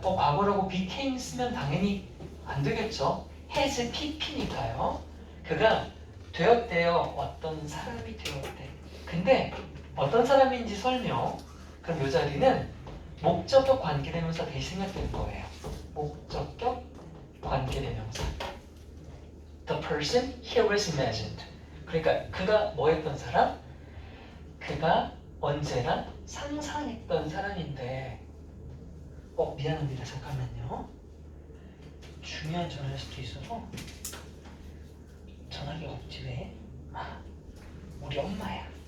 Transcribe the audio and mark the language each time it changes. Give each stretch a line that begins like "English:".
Korean: 과거라고 became 쓰면 당연히 안 되겠죠. has pp니까요. 그가 되었대요. 어떤 사람이 되었대. 근데 어떤 사람인지 설명. 그럼 이 자리는 목적격 관계대명사 대신 생각되는 거예요. 목적격 관계대명사.
English: The person here was imagined.
Korean: 그러니까 그가 뭐 했던 사람? 그가 언제나 상상했던 사람인데 미안합니다. 잠깐만요. 중요한 전화일 수도 있어서 전화기가 없지 왜? 우리 엄마야.